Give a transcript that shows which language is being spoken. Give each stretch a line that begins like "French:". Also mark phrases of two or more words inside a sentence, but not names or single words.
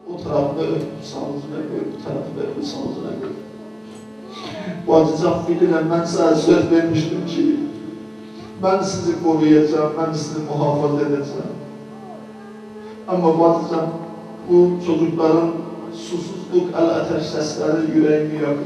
Turkish: tarafını öpüp salcına koyup, bu tarafını öpüp salcına koyup.
Azerbaijani: Bacıcaq bilirəm, mən sizə söz vermişdim ki, mən sizi qoruyacağım, mən sizi muhafaza edəcəm. Amma bacıcaq,
Turkish: bu çocukların
Azerbaijani: susuzluq, əl-ətəş səsləri ürəyimi yakır.